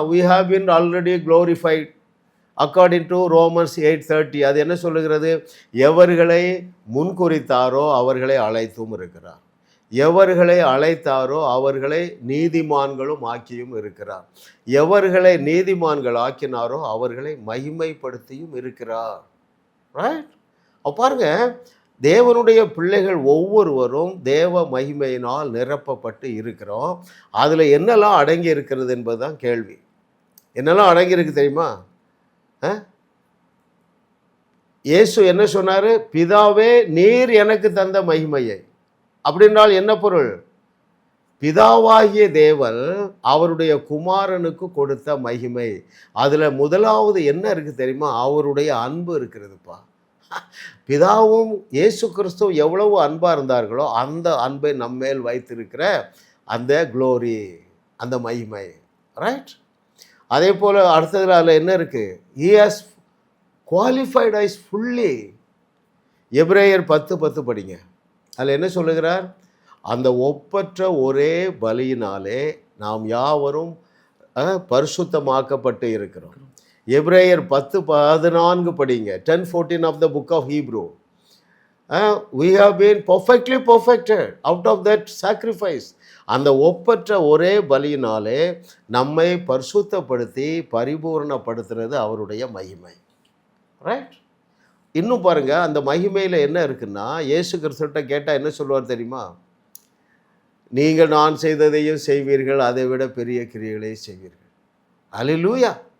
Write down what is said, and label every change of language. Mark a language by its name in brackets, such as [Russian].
[English] we have been already glorified according to Romans 8:30. [Tamil] அது என்ன சொல்லுகிறது? எவர்களை முன்குறித்தாரோ அவர்களை அழைத்தும் இருக்கிறார், எவர்களை அழைத்தாரோ அவர்களை நீதிமான்களும் ஆக்கியும் இருக்கிறார், எவர்களை நீதிமான்கள் ஆக்கினாரோ அவர்களை மகிமைப்படுத்தியும் இருக்கிறார். ரைட். பாருங்க, தேவனுடைய பிள்ளைகள் ஒவ்வொருவரும் தேவ மகிமையினால் நிரப்பப்பட்டு இருக்கிறோம். அதில் என்னெல்லாம் அடங்கி இருக்கிறது என்பது தான் கேள்வி. என்னெல்லாம் அடங்கியிருக்கு தெரியுமா? இயேசு என்ன சொன்னார்? பிதாவே நீர் எனக்கு தந்த மகிமையை. அப்படின்றால் என்ன பொருள்? பிதாவாகிய தேவன் அவருடைய குமாரனுக்கு கொடுத்த மகிமை. அதில் முதலாவது என்ன இருக்குது தெரியுமா? அவருடைய அன்பு இருக்கிறதுப்பா. பிதாவும் இயேசு கிறிஸ்துவ எவ்வளவு அன்பாக இருந்தார்களோ அந்த அன்பை நம்மேல் வைத்திருக்கிற அந்த க்ளோரி, அந்த மகிமை. ரைட். அதே போல் அடுத்ததில் அதில் என்ன இருக்குது? [English] he has qualified us fully. [Tamil] எபிரேயர் 10:10 படிங்க. அதில் என்ன சொல்லுகிறார்? அந்த ஒப்பற்ற ஒரே பலியினாலே நாம் யாவரும் பரிசுத்தமாக்கப்பட்டு இருக்கிறோம். எபிரேயர் 10:14 படிங்க. 10:14 [English] of the book of Hebrew. We have been perfectly perfected out of that sacrifice. [Tamil] அந்த ஒப்பற்ற ஒரே பலியினாலே நம்மை பரிசுத்தப்படுத்தி பரிபூர்ணப்படுத்துறது அவருடைய மகிமை. ரைட். இன்னும் பாருங்கள், அந்த மகிமையில் என்ன இருக்குன்னா, இயேசு கிறிஸ்துவிட்ட கேட்டால் என்ன சொல்லுவார் தெரியுமா? நீங்கள் நான் செய்ததையும் செய்வீர்கள், அதை விட பெரிய கிரியைகளை செய்வீர்கள். அல்லேலூயா.